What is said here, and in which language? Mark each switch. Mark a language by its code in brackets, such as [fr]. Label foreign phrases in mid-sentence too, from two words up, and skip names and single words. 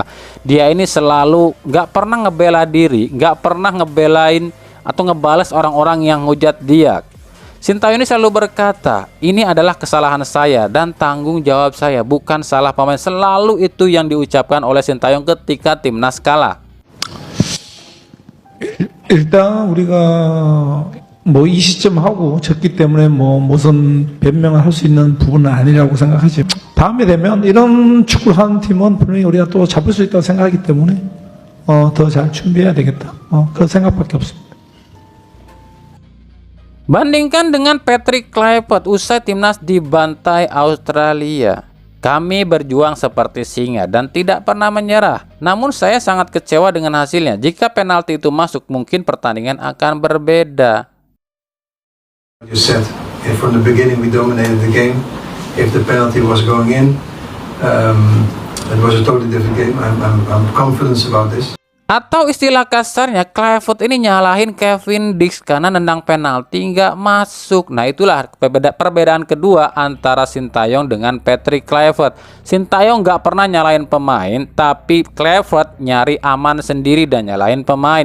[id] Dia ini selalu nggak pernah ngebela diri, nggak pernah ngebelain atau ngebales orang-orang yang hujat dia. Sintayong ini selalu berkata, ini adalah kesalahan saya dan tanggung jawab saya, bukan salah pemain. Selalu itu yang diucapkan oleh Sintayong ketika timnas kalah. [ko] 일단 우리가 뭐 이 시점 하고 졌기 때문에 뭐 무슨 변명을 할 수 있는 부분은 아니라고 생각하지. 다음에 되면 이런 축구를 하는 팀은 분명히 우리가 또 잡을 수 있다고 생각하기 때문에 더 잘 준비해야 되겠다. 그런 생각밖에 없습니다. [id] Bandingkan dengan Patrick Kluivert usai timnas dibantai Australia. Kami berjuang seperti singa dan tidak pernah menyerah. Namun saya sangat kecewa dengan hasilnya. Jika penalti itu masuk, mungkin pertandingan akan berbeda. [en] You said from the beginning we dominated the game. If the penalty was going in, it was a totally different game. I'm confident about this. [id] Atau istilah kasarnya, Kluivert ini nyalahin Kevin Dix karena nendang penalti nggak masuk. Nah itulah perbedaan kedua antara Sintayong dengan Patrick Kluivert. Sintayong nggak pernah nyalahin pemain, tapi Kluivert nyari aman sendiri dan nyalahin pemain.